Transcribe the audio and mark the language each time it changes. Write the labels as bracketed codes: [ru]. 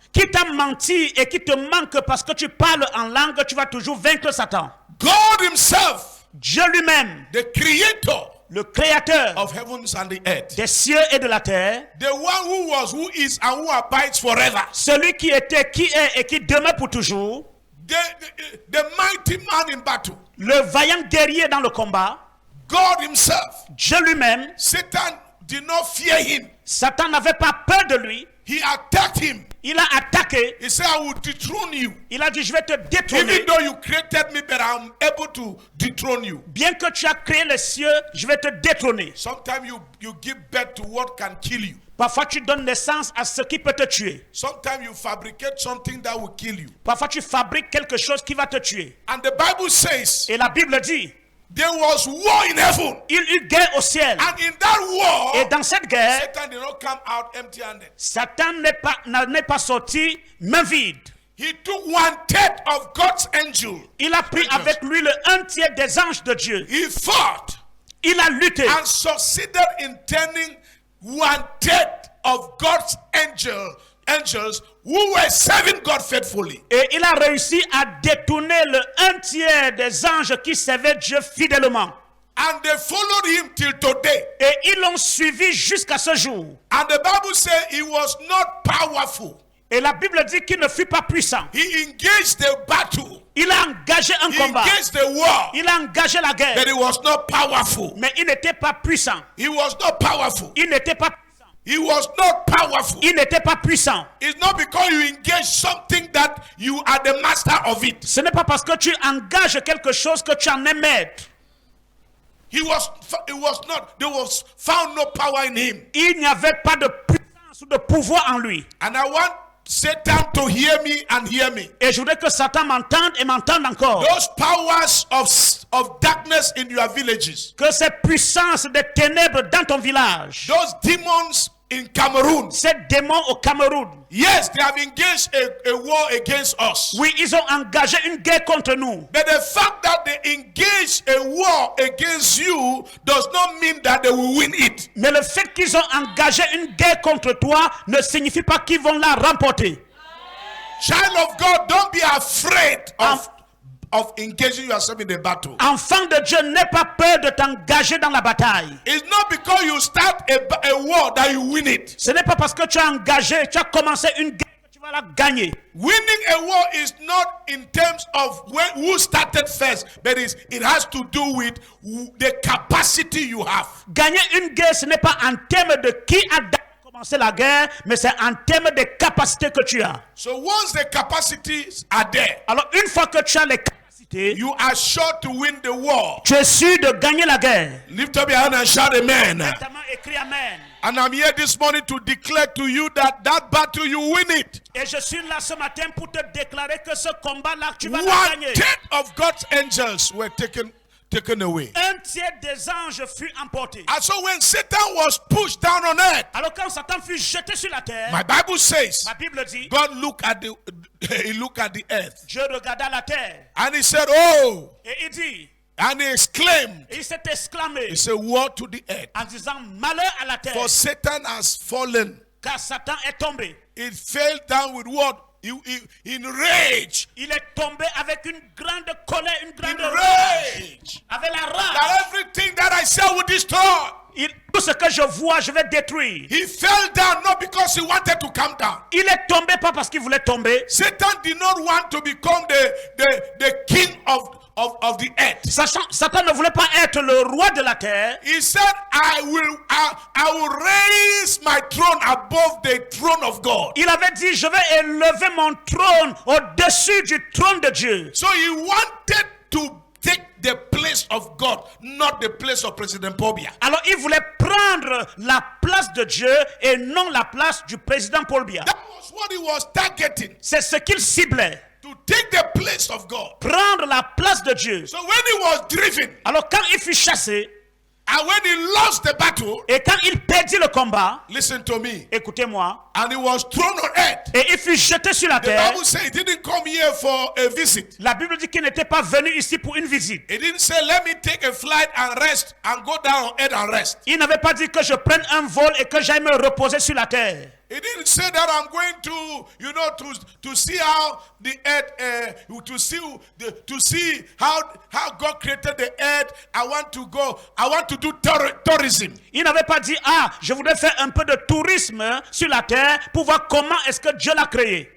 [fr] Qui t'a menti et qui te manque parce que tu parles en langue, tu vas toujours vaincre Satan. [en] God himself, [fr] Dieu lui-même, [en] the creator [fr] le créateur [en] of heavens and the earth, [fr] des cieux et de la terre, [en] the one who was, who is, and who abides forever, [fr] celui qui était, qui est et qui demeure pour toujours, [en] the mighty man in battle, [fr] le vaillant guerrier dans le combat, [en] God himself. [fr] Dieu lui-même. [en] Satan did not fear him. [fr] Satan n'avait pas peur de lui. [en] He attacked him. [fr] Il a attaqué. [en] He said, I will dethrone you. [fr] Il a dit, je vais te détrôner. [en] Even though you created me, but I'm able to dethrone you. [fr] Bien que tu as créé les cieux, je vais te détrôner. [en] Sometimes you give birth to what can kill you. [fr] Parfois tu donnes naissance à ce qui peut te tuer. [en] Sometimes you fabricate something that will kill you. [fr] Parfois tu fabriques quelque chose qui va te tuer. [en] And the Bible says, [fr] Et la Bible dit, [en] there was war in heaven. [fr] il eut guerre au ciel. [en] And in that war, [fr] Et dans cette guerre, [en] Satan did not come out empty-handed. [fr] Satan n'est pas sorti main vide. [en] He took 1/3 of God's angels. [fr] Il a pris avec lui le 1/3 des anges de Dieu. [en] He fought [fr] Il a lutté. [en] and succeeded in turning 1/3 of God's angels who were serving God faithfully. [fr] Et il a réussi à détourner le 1/3 des anges qui servaient Dieu fidèlement. [en] And they followed him till today. [fr] Et ils l'ont suivi jusqu'à ce jour. [en] And the Bible says he was not powerful. [fr] Et la Bible dit qu'il ne fut pas puissant. [en] He engaged the battle. [fr] Il a engagé un [en] He [fr] combat. [en] engaged the war. [fr] Il a engagé la guerre. [en] But he was not powerful. [fr] Mais il n'était pas puissant. [en] He was not powerful. [fr] Il n'était pas puissant. [en] He was not powerful. [fr] Il n'était pas puissant. [en] It's not because you engage something that you are the master of it. [fr] Ce n'est pas parce que tu engages quelque chose que tu en es maître. [en] There was found no power in him. [fr] Il n'y avait pas de puissance ou de pouvoir en lui. [en] And I want Satan to hear me and hear me. [fr] Et je voudrais que Satan m'entende et m'entende encore. [en] Those powers of darkness in your villages. [fr] Que ces puissances des ténèbres dans ton village. [en] Those demons in Cameroon. [fr] Ces démons au Cameroun. [en] Yes, they have engaged a war against us. [fr] Oui, ils ont engagé une guerre contre nous. [en] But the fact that they engage a war against you does not mean that they will win it. [fr] Mais le fait qu'ils ont engagé une guerre contre toi ne signifie pas qu'ils vont la remporter. [en] Child of God, don't be afraid of engaging yourself in the battle. [fr] Enfant de Dieu, n'aie pas peur de t'engager dans la bataille. [en] It's not because you start a war that you win it. [fr] Ce n'est pas parce que tu as engagé, tu as commencé une guerre que tu vas la gagner. [en] Winning a war is not in terms of who started first, but it has to do with the capacity you have. [fr] Gagner une guerre, ce n'est pas en termes de qui a commencé la guerre, mais c'est en termes de capacités que tu as. [en] So once the capacities are there, [fr] alors une fois que tu as les capacités, [en] you are sure to win the war. [fr] Tu es sûr de gagner la guerre. [en] Lift up your hand and shout amen. [fr] Écris amen. [en] And I'm here this morning to declare to you that battle you win it. [fr] Et je suis là ce matin pour te déclarer que ce combat-là tu vas le gagner. [en] 1/3 of God's angels were taken away. [fr] 1/3 des anges fut emporté. [en] And so when Satan was pushed down on earth, [fr] alors quand Satan fut jeté sur la terre, [en] my Bible says, [fr] ma Bible dit, [en] God looked at the, he looked at the earth. [fr] Dieu regarda la terre. [en] And he said, oh, [fr] et il dit, [en] And he exclaimed, [fr] Et il s'est exclamé [en] he said, woe to the earth, [fr] en disant malheur à la terre, [en] for Satan has fallen. [fr] car Satan est tombé. [en] It fell down with what? In rage. [fr] Il est tombé avec une grande colère, une [en] In [fr] grande [en] rage. [fr] avec la rage. [en] That everything that I said will destroy. [fr] Tout ce que je vois, je vais détruire. [en] He fell down not because he wanted to come down. [fr] Il est tombé pas parce qu'il voulait tomber. [en] Satan did not want to become the king of the earth. [fr] Satan ne voulait pas être le roi de la terre. [en] He said, I will raise my throne above the throne of God. [fr] Il avait dit, je vais élever mon trône au-dessus du trône de Dieu. [en] So he wanted to take the place of God, not the place of President Pobia. [fr] Alors il voulait prendre la place de Dieu et non la place du président Paul Biya. [en] That was what he was targeting. [fr] C'est ce qu'il ciblait. [en] To take the place of God. [fr] Prendre la place de Dieu. [en] So when he was driven, [fr] alors quand il fut chassé, [en] and when he lost the battle, [fr] et quand il perdit le combat, [en] listen to me, [fr] écoutez-moi, [en] and he was thrown on earth, [fr] et il fut jeté sur la [en] the [fr] terre. [en] Bible says he didn't come here for a visit. [fr] La Bible dit qu'il n'était pas venu ici pour une visite. [en] He didn't say, let me take a flight and rest and go down on earth and rest. [fr] Il n'avait pas dit que je prenne un vol et que j'aille me reposer sur la terre. [en] He didn't say that I'm going to see how the earth, to see how God created the earth. I want to do tourism. [fr] Il n'avait pas dit, je voudrais faire un peu de tourisme sur la terre pour voir comment est-ce que Dieu l'a créé.